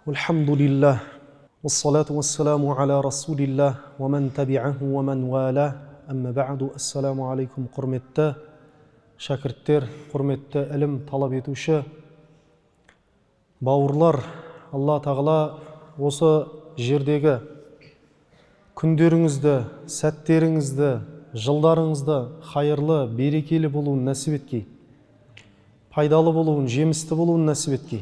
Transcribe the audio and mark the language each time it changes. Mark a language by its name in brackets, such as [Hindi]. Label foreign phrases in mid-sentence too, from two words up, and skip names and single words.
[Arabic] الحمد لله والصلاة والسلام على رسول الله ومن تبعه ومن والاه أما بعد السلام عليكم [Kazakh] құрметті шәкірттер, құрметті ілім талап етуші бауырлар, Алла тағала осы жердегі күндеріңізді, сәттеріңізді, жылдарыңызды хайырлы, берекелі болуын нәсіп еткей, пайдалы болуын, жемісті болуын нәсіп еткей.